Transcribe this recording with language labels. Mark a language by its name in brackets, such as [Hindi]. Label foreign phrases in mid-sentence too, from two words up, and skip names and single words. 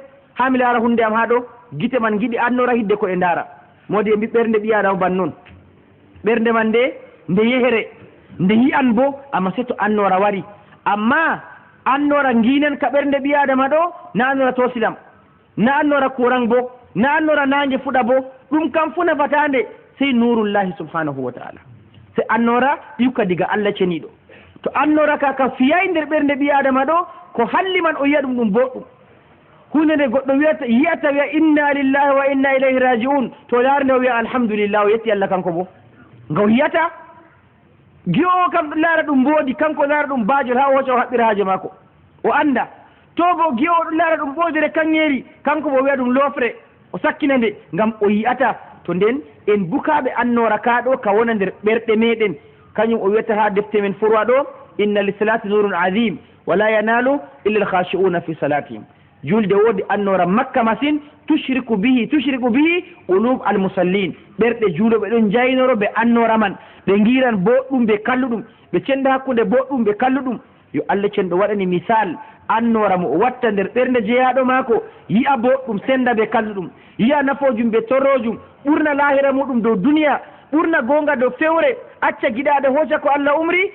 [Fula] ha mi laara hunde am ha ɗo gite man giɗi annora hidde ko e ndaara modi e mbi ɓernde ɓi adama ban noon ɓernde man nde yehere nde yi'an bo amma setto annora wari amma annora nginen ka ɓernde ɓi adama ɗo na annora tosilam na annora courant bo na annora nangue fuɗa bo ɗum kam fu nafatande sey [Arabic] نور الله سبحانه وتعالى. [Fula] se annora yukka diga Allah ceniɗo to annora ka fiyay nder ɓernde ɓi adama ɗo ko halli man o yiya ɗum boɗɗum hunde nde goɗɗo yiyata wiya [Arabic] إنا لله وإنا إليه راجعون [Fula] to laarnde o wiya alhamdulillah o yetti Allah kanko bo ngaw yiyata giyowo kam laara ɗum mboodi kanko laara ɗum baajol ha o hocca o haɓɓira haaje maako o anda to bo giyowo ɗum laara ɗum ɓoydere kanŋeeri kanko bo wiya ɗum loofre o sakkina nde ngam o yiyata to nden en bukaɓe annora kaɗo ka wona nder ɓerɗe meɗen kañum o wiyata ha defte men forwa ɗo [Arabic] إن للصلاة نورا عظيما ولا يناله إلا الخاشعون في صلاتهم. [Fula] julde woodi annora makka masine [Arabic] تشرق به قلوب المصلين. [Fula] ɓerɗe juuloɓe ɗon jaynoro ɓe annora man ɓe giran boɗɗum ɓe kalluɗum ɓe cenda hakkude boɗɗum ɓe kalluɗum. yo Allah cenɗo waɗani misal annora mo o watta nder ɓernde jeeyaɗo maako yi'a boɗɗum senda ɓe kalluɗum yi'a nafojum ɓe torrojum ɓurna lahira muɗum dow duniya ɓurna gonga dow fewre acca giɗaɗe hoca ko Allah umri.